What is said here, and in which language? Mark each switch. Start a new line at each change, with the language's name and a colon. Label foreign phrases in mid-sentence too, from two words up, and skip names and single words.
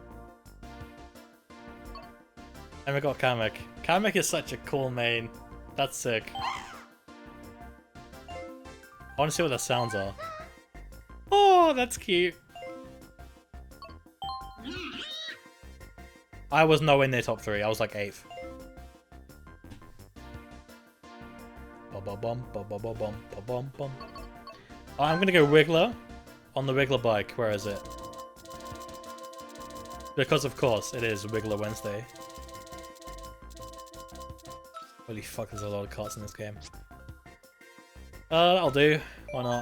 English: And we got Kamek. Kamek is such a cool main. That's sick. want to see what the sounds are. Oh, that's cute. I was nowhere near top 3. I was like 8th. Ba-ba-bum, ba-ba-ba-bum, ba-bum-bum. I'm gonna go Wiggler on the Wiggler bike. Where is it? Because of course it is Wiggler Wednesday. Holy fuck, there's a lot of carts in this game. That'll do. Why not?